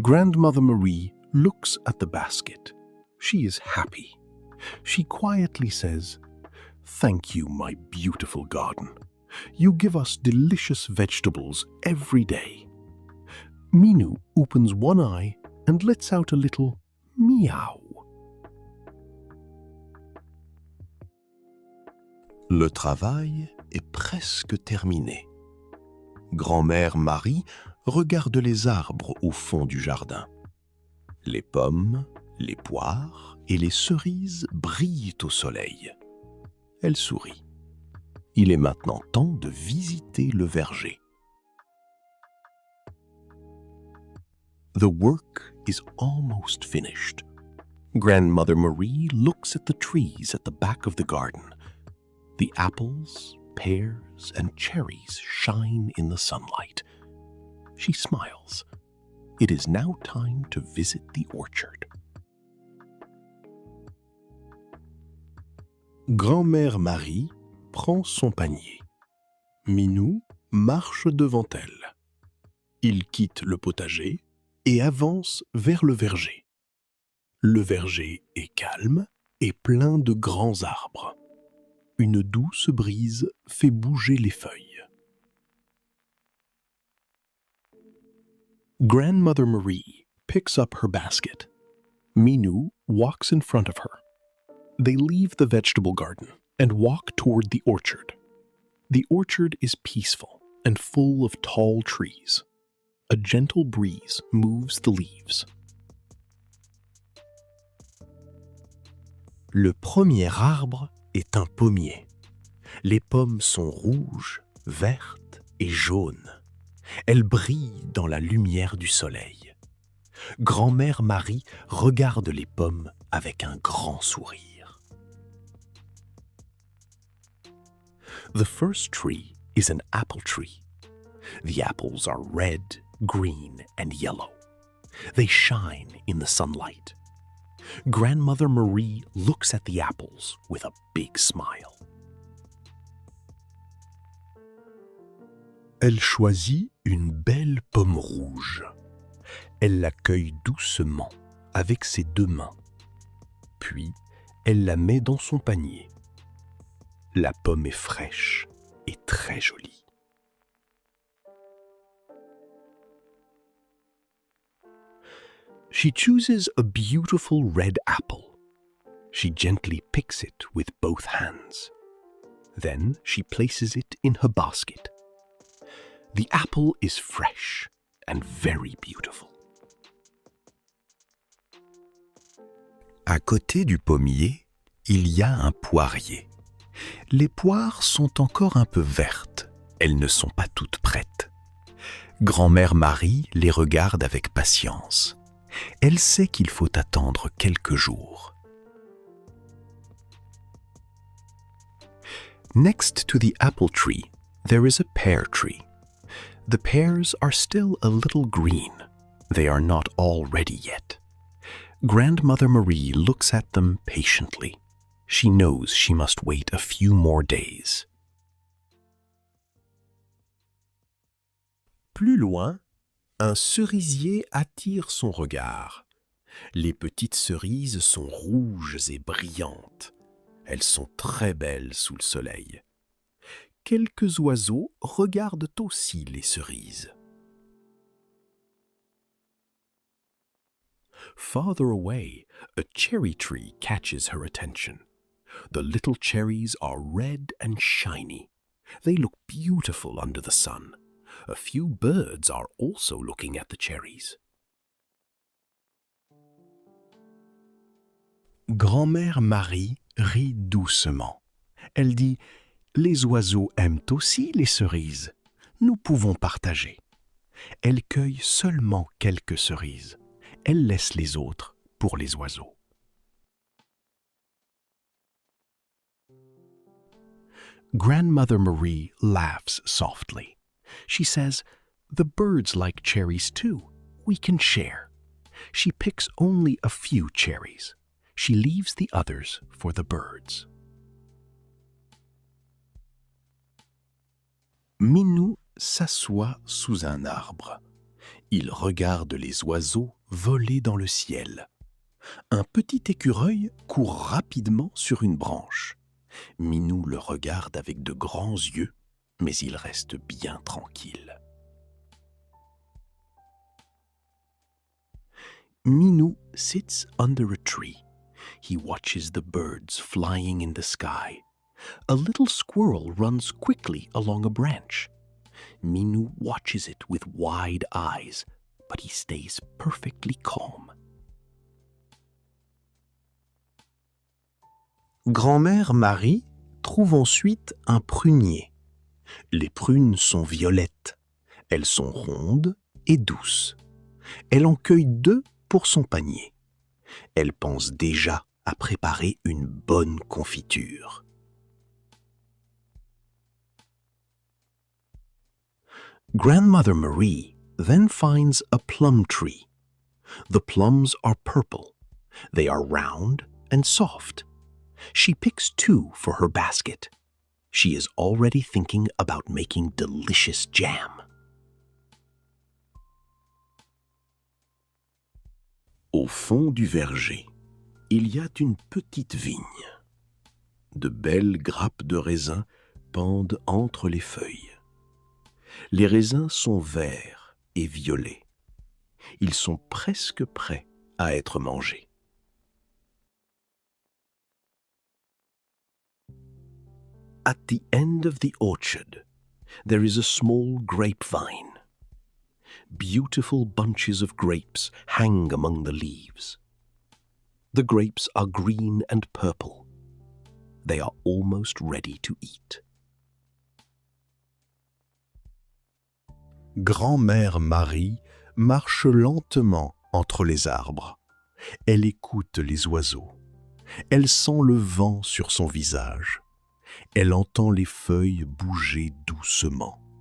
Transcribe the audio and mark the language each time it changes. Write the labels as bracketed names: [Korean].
[English] Grandmother Marie looks at the basket. She is happy. She quietly says, "Thank you, my beautiful garden. You give us delicious vegetables every day." Minou opens one eye and lets out a little meow. [French] Le travail est presque terminé. Grand-mère Marie regarde les arbres au fond du jardin. Les pommes, les poires et les cerises brillent au soleil. Elle sourit. Il est maintenant temps de visiter le verger. [English] The work is almost finished. Grandmother Marie looks at the trees at the back of the garden. The apples, pears, and cherries shine in the sunlight. She smiles. It is now time to visit the orchard. [French] Grand-mère Marie prend son panier. Minou marche devant elle. Il quitte le potager et avance vers le verger. Le verger est calme et plein de grands arbres. Une douce brise fait bouger les feuilles. [English] Grandmother Marie picks up her basket. Minou walks in front of her. They leave the vegetable garden and walk toward the orchard. The orchard is peaceful and full of tall trees. A gentle breeze moves the leaves. [French] Le premier arbre est un pommier. Les pommes sont rouges, vertes et jaunes. Elles brillent dans la lumière du soleil. Grand-mère Marie regarde les pommes avec un grand sourire. [English] The first tree is an apple tree. The apples are red, green, and yellow. They shine in the sunlight. Grandmother Marie looks at the apples with a big smile. [French] Elle choisit une belle pomme rouge. Elle la cueille doucement avec ses 2 mains. Puis, elle la met dans son panier. La pomme est fraîche et très jolie. [English] She chooses a beautiful red apple. She gently picks it with both hands. Then she places it in her basket. The apple is fresh and very beautiful. [French] À côté du pommier, il y a un poirier. Les poires sont encore un peu vertes, Elles ne sont pas toutes prêtes. Grand-mère Marie les regarde avec patience. Elle sait qu'il faut attendre quelques jours. [English] Next to the apple tree, there is a pear tree. The pears are still a little green. They are not all ready yet. Grandmother Marie looks at them patiently. She knows she must wait a few more days. [French] Plus loin, un cerisier attire son regard. Les petites cerises sont rouges et brillantes. Elles sont très belles sous le soleil. Quelques oiseaux regardent aussi les cerises. [English] Farther away, a cherry tree catches her attention. The little cherries are red and shiny. They look beautiful under the sun. A few birds are also looking at the cherries. [French] Grand-mère Marie rit doucement. Elle dit « Les oiseaux aiment aussi les cerises. Nous pouvons partager. » Elle cueille seulement quelques cerises. Elle laisse les autres pour les oiseaux. [English] Grandmother Marie laughs softly. She says, "The birds like cherries too. We can share." She picks only a few cherries. She leaves the others for the birds. [French] Minou s'assoit sous un arbre. Il regarde les oiseaux voler dans le ciel. Un petit écureuil court rapidement sur une branche. Minou le regarde avec de grands yeux, mais il reste bien tranquille. [English] Minou sits under a tree. He watches the birds flying in the sky. A little squirrel runs quickly along a branch. Minou watches it with wide eyes, but he stays perfectly calm. [French] Grand-mère Marie trouve ensuite un prunier. Les prunes sont violettes. Elles sont rondes et douces. Elle en cueille 2 pour son panier. Elle pense déjà à préparer une bonne confiture. [English] Grandmother Marie then finds a plum tree. The plums are purple. They are round and soft. She picks 2 for her basket. She is already thinking about making delicious jam. [French] Au fond du verger, il y a une petite vigne. De belles grappes de raisins pendent entre les feuilles. Les raisins sont verts et violets. Ils sont presque prêts à être mangés. [English] At the end of the orchard, there is a small grapevine. Beautiful bunches of grapes hang among the leaves. The grapes are green and purple. They are almost ready to eat. [French] Grand-mère Marie marche lentement entre les arbres. Elle écoute les oiseaux. Elle sent le vent sur son visage. Elle entend les feuilles bouger doucement.